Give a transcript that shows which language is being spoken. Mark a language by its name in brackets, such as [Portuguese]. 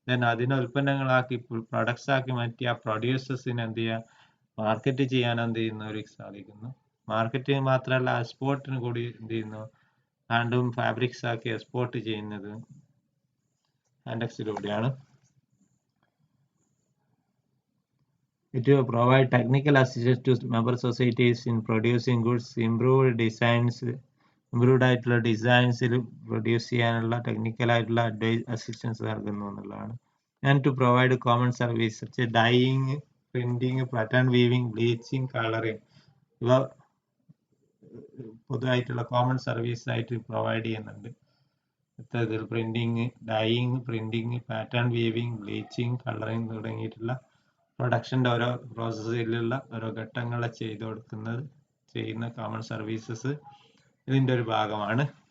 [Malayalam] അതിനെ ഉൽപ്പന്നങ്ങളാക്കി പ്രൊഡക്ട്സ് ആക്കി മാറ്റി ആ പ്രൊഡ്യൂസേഴ്സിന് എന്ത് ചെയ്യുക? മാർക്കറ്റ് ചെയ്യാൻ എന്ത് ചെയ്യുന്നവർക്ക് സാധിക്കുന്നു. മാർക്കറ്റിംഗ് മാത്രമല്ല എക്സ്പോർട്ടിന് കൂടി എന്ത് ചെയ്യുന്നു? ഹാൻഡ്ലൂം ഫാബ്രിക്സ് ആക്കി എക്സ്പോർട്ട് ചെയ്യുന്നത് ഹാൻഡെക്സിലൂടെയാണ്. [English] It will provide technical assistance to member societies in producing goods, [Malayalam] improved ആയിട്ടുള്ള ഡിസൈൻസിൽ പ്രൊഡ്യൂസ് ചെയ്യാനുള്ള ടെക്നിക്കൽ ആയിട്ടുള്ള അസിസ്റ്റൻസ് നൽകുന്നു എന്നുള്ളതാണ്. [English] and to provide common service such dyeing, [Malayalam] printing, pattern weaving, bleaching, colouring ഇവ പൊതുവായിട്ടുള്ള കോമൺ സർവീസ് ആയിട്ട് പ്രൊവൈഡ് ചെയ്യുന്നുണ്ട്. ഇത്തരത്തിൽ printing, dying, printing, pattern weaving, bleaching, colouring തുടങ്ങിയിട്ടുള്ള പ്രൊഡക്ഷൻ്റെ ഓരോ പ്രോസസ്സിലുള്ള ഓരോ ഘട്ടങ്ങളെ ചെയ്യുന്ന കോമൺ സർവീസസ് ഇതിൻ്റെ ഒരു ഭാഗമാണ്.